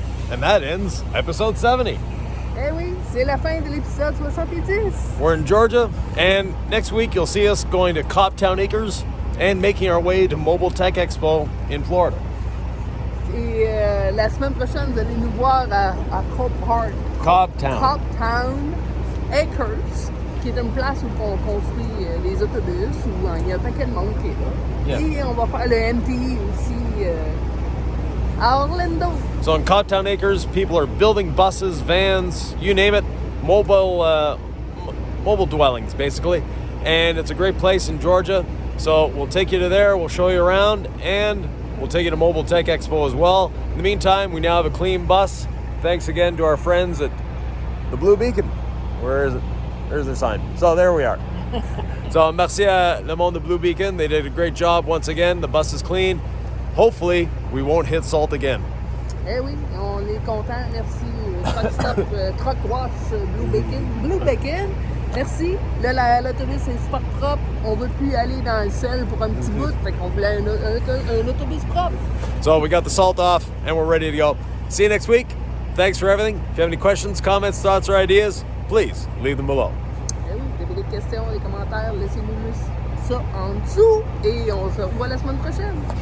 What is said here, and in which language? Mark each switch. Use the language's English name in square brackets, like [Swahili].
[English] And that ends episode 70. [French] Eh oui, c'est la fin de l'épisode 70. [English] We're in Georgia, and next week you'll see us going to Coptown Acres and making our way to Mobile Tech Expo in Florida. [French] Et la semaine prochaine, vous allez nous voir à Coptown Acres, qui est une place où on construit les autobus, où il y a un paquet de monde qui est là. [English] Yeah. [French] Et on va faire le MTI aussi à Orlando. [English] So in Coptown Acres, people are building buses, vans, you name it, mobile dwellings, basically. And it's a great place in Georgia. So we'll take you to there, we'll show you around, and we'll take you to Mobile Tech Expo as well. In the meantime, we now have a clean bus. Thanks again to our friends at the Blue Beacon. Where is it? There's their sign. So there we are. [French] So merci à le monde de Blue Beacon. [English] They did a great job once again. The bus is clean. Hopefully, we won't hit salt again. [French] Eh oui, on est content. Merci. Truck Stop, Truck Wash, Blue Beacon. Merci. Là, l'autobus est super propre. On ne veut plus aller dans le sel pour un petit bout. Fait qu'on voulait un autobus propre. [English] So we got the salt off and we're ready to go. See you next week. Thanks for everything. If you have any questions, comments, thoughts, or ideas, please leave them below. [French] Eh oui, vous avez des questions, des commentaires, laissez-nous ça en dessous. Et on se revoit la semaine prochaine.